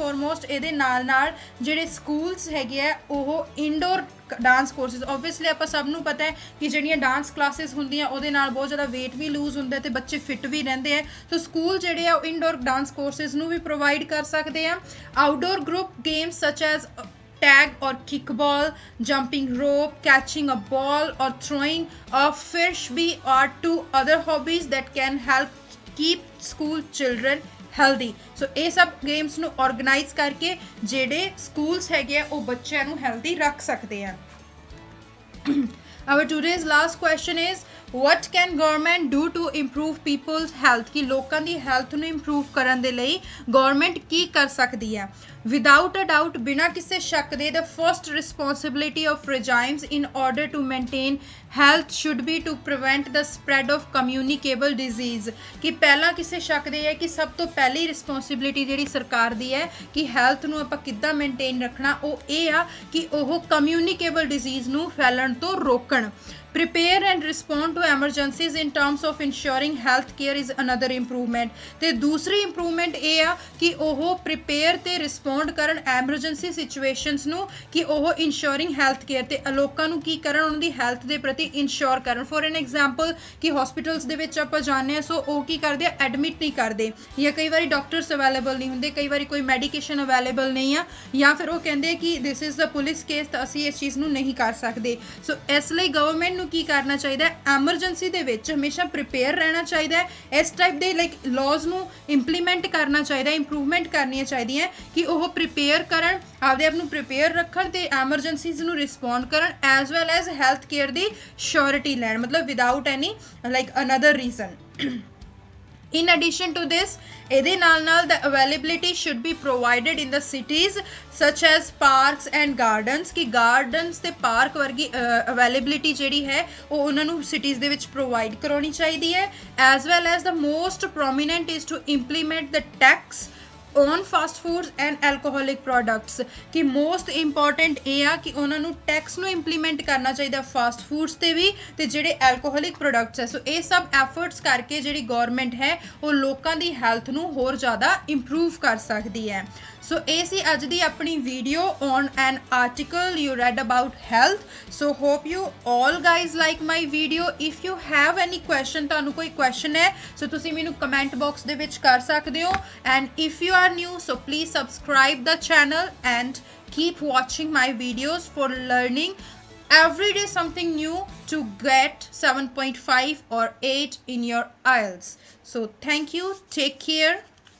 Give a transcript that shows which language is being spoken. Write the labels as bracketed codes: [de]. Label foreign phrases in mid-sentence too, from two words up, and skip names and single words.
[en] फॉरमोस्ट [pa] ਇਹ ਜੋੜੇ ਸਕੂਲਜ਼ ਹੈ ਉਹ [en] indoor dance courses obviously [pa] ਆਪ ਸਭਨੂੰ ਪਤਾ ਹੈ ਕਿ ਜਿਹੜੀਆਂ [en] dance classes [pa] ਹੁੰਦੀਆਂ ਉਹਦੇ ਨਾਲ ਬਹੁਤ ਜ਼ਿਆਦਾ ਵੇਟ ਵੀ ਲੂਜ਼ ਹੁੰਦਾ ਹੈ ਤੇ ਬੱਚੇ ਫਿੱਟ ਵੀ ਰਹਿੰਦੇ ਹਨ ਤਾਂ ਸਕੂਲ ਜਿਹੜੇ ਆ [en] indoor dance courses [pa] ਨੂੰ ਵੀ ਪ੍ਰੋਵਾਈਡ ਕਰ ਸਕਦੇ ਹਨ [en] outdoor group games such as tag or kickball, jumping rope, catching a ball or throwing a frisbee are two other hobbies that can help keep school children healthy. [pa] So ਇਹ ਸਭ games ਨੂੰ organize करके ਜਿਹੜੇ schools ਹੈਗੇ ਉਹ ਬੱਚਿਆਂ ਨੂੰ healthy ਰੱਖ ਸਕਦੇ ਆ [en] Our today's last question is what can government do to improve people's health [pa] कि ਲੋਕਾਂ ਦੀ health ਨੂੰ improve ਕਰਨ ਦੇ ਲਈ government ਕੀ ਕਰ ਸਕਦੀ ਹੈ [en] without a doubt [pa] ਬਿਨਾਂ ਕਿਸੇ ਸ਼ੱਕ ਦੇ [en] the first responsibility of regimes in order to maintain health should be to prevent the spread of communicable disease [pa] कि ਪਹਿਲਾਂ ਕਿਸੇ ਸ਼ੱਕ ਦੇ ਹੈ ਕਿ ਸਭ ਤੋਂ ਪਹਿਲੀ ਰਿਸਪੌਂਸਿਬਿਲਿਟੀ ਜਿਹੜੀ ਸਰਕਾਰ ਦੀ ਹੈ ਕਿ ਹੈਲਥ ਨੂੰ ਆਪਾਂ ਕਿੱਦਾਂ ਮੇਨਟੇਨ ਰੱਖਣਾ ਉਹ ਇਹ ਆ ਕਿ ਉਹ [en] communicable disease [pa] ਨੂੰ ਫੈਲਣ ਤੋਂ ਰੋਕਣ [en] prepare and respond to emergencies in terms of ensuring health care is another improvement [pa] ਤੇ ਦੂਸਰੀ ਇੰਪਰੂਵਮੈਂਟ ਇਹ ਆ ਕਿ ਉਹ prepare ਤੇ respond ਕਰਨ [en] emergency situations [pa] ਨੂੰ ਕਿ ਉਹ [en] ensuring health care [pa] ਤੇ ਲੋਕਾਂ ਨੂੰ ਕੀ ਕਰਨ ਉਹਨਾਂ ਦੀ health ਦੇ ਪ੍ਰਤੀ ensure ਕਰਨ [en] for an example [pa] ਕਿ hospitals ਦੇ ਵਿੱਚ ਆਪਾਂ ਜਾਂਦੇ ਹਾਂ ਸੋ ਉਹ ਕੀ ਕਰਦੇ ਆ ਐਡਮਿਟ ਨਹੀਂ ਕਰਦੇ ਜਾਂ ਕਈ ਵਾਰੀ [en] doctors available [pa] ਨਹੀਂ ਹੁੰਦੇ ਕਈ ਵਾਰੀ ਕੋਈ [en] medication available [pa] ਨਹੀਂ ਆ ਜਾਂ ਫਿਰ ਉਹ ਕਹਿੰਦੇ ਕਿ [en] this is the police case [pa] ਤਾਂ ਅਸੀਂ ਇਸ ਚੀਜ਼ ਨੂੰ ਨਹੀਂ ਕਰ ਸਕਦੇ ਸੋ ਇਸ ਲਈ ਗਵਰਨਮੈਂਟ ਨੂੰ ਕੀ ਕਰਨਾ ਚਾਹੀਦਾ ਹੈ, ਐਮਰਜੈਂਸੀ ਦੇ ਵਿੱਚ ਹਮੇਸ਼ਾ ਪ੍ਰਿਪੇਅਰ ਰਹਿਣਾ ਚਾਹੀਦਾ ਹੈ। ਇਸ ਟਾਈਪ ਦੇ [en] like laws [pa] ਨੂੰ ਇੰਪਲੀਮੈਂਟ ਕਰਨਾ ਚਾਹੀਦਾ, ਇੰਪਰੂਵਮੈਂਟ ਕਰਨੀਆਂ ਚਾਹੀਦੀਆਂ ਕਿ ਉਹ ਪ੍ਰਿਪੇਅਰ ਕਰਨ, ਆਪਦੇ ਆਪ ਨੂੰ ਪ੍ਰਿਪੇਅਰ ਰੱਖਣ ਤੇ ਐਮਰਜੈਂਸੀਜ਼ ਨੂੰ ਰਿਸਪੌਂਡ ਕਰਨ, [en] as well as health care [pa] ਦੀ ਸ਼ੋਰਿਟੀ ਲੈਣ, ਮਤਲਬ [en] without any like another reason. In addition to this, [pa] ਇਹਦੇ ਨਾਲ [en] the availability should be provided in the cities such as parks and gardens, [pa] ਕਿ gardens ਤੇ park ਵਰਗੀ availability ਜਿਹੜੀ ਹੈ ਉਹ ਉਹਨਾਂ ਨੂੰ cities ਦੇ ਵਿੱਚ provide ਕਰਾਉਣੀ ਚਾਹੀਦੀ ਹੈ। [en] as well as the most prominent is to implement the tax on fast foods and alcoholic products, ਕਿ most important [pa] ਇਹ ਆ ਕਿ ਉਹਨਾਂ ਨੂੰ ਟੈਕਸ ਨੂੰ ਇੰਪਲੀਮੈਂਟ ਕਰਨਾ ਚਾਹੀਦਾ [en] fast foods [pa] ਤੇ ਵੀ ਤੇ ਜਿਹੜੇ [en] alcoholic products ਹੈ। [pa] ਸੋ ਇਹ ਸਭ ਐਫਰਟਸ ਕਰਕੇ ਜਿਹੜੀ ਗਵਰਨਮੈਂਟ ਹੈ ਉਹ ਲੋਕਾਂ ਦੀ ਹੈਲਥ ਨੂੰ ਹੋਰ ਜ਼ਿਆਦਾ ਇੰਪਰੂਵ ਕਰ ਸਕਦੀ ਹੈ। ਸੋ ਇਹ ਸੀ ਅੱਜ ਦੀ ਆਪਣੀ ਵੀਡੀਓ [en] on an article you read about health. So hope you all guys like my video. If you have any question, [pa] ਤੁਹਾਨੂੰ ਕੋਈ ਕੁਐਸਚਨ ਹੈ ਸੋ ਤੁਸੀਂ ਮੈਨੂੰ ਕਮੈਂਟ ਬਾਕਸ ਦੇ ਵਿੱਚ ਕਰ ਸਕਦੇ ਹੋ। [en] And if you are new, so please subscribe the channel and keep watching my videos for learning every day something new to get 7.5 or 8 in your IELTS. So thank you, take care.